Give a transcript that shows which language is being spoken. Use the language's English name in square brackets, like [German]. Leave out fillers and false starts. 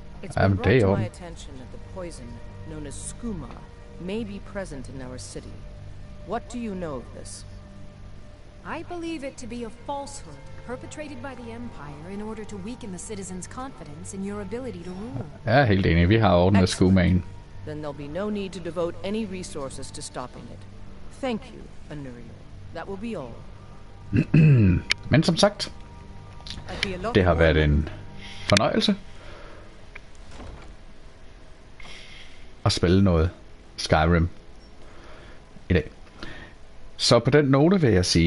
[English] It's been brought to my attention that the poison, known as skooma, may be present in our city. What do you know of this? I believe it to be a falsehood perpetrated by the Empire in order to weaken the citizens' confidence in your ability to rule. [Danish] Jeg er helt enig. Vi har ordnet skomaen. [English] Then there'll be no need to devote any resources to stopping it. Thank you, Anuriel. That will be all. [Danish] Men som sagt, det har været en fornøjelse at spille noget Skyrim i dag. Så på den note vil jeg sige arigato san, og vi ses i morgen til endnu